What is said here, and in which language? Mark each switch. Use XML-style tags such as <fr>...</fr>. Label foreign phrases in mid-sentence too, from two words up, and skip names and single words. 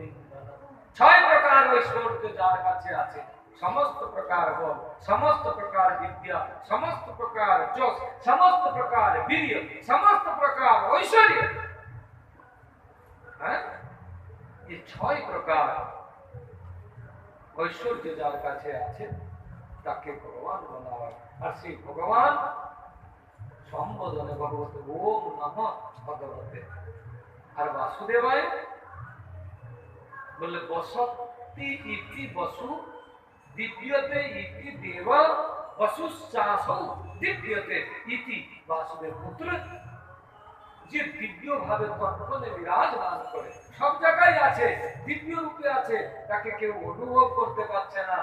<bn>ছয় প্রকার ঐশ্বর্য যার কাছে আছে, সমস্ত প্রকার বল, সমস্ত প্রকার বিদ্যা, সমস্ত প্রকার যশ, সমস্ত প্রকার বীর্য, সমস্ত প্রকার ঐশ্বর্য, হ্যাঁ, এই ছয় প্রকার ঐশ্বর্য যার কাছে আছে তাকে ভগবান বলা হয়। আর সেই ভগবান সম্বোধনে</bn> <sa>ভগবতে ওম নমঃ ভগবতে।</sa> <bn>আর বাসুদেবায় বললে</bn> <sa>বসতি ইতি বসু দিব্যতে ইতি দেব বসুশ্চাসৌ দিব্যতে ইতি বাসুদেব পুত্র।</sa> <bn>যে দিব্য ভাবে তৎপরে বিরাজমান করে, সব জায়গায় আছে, দিব্য রূপে আছে, তাকে কেউ অনুভব করতে পারছে না।</bn>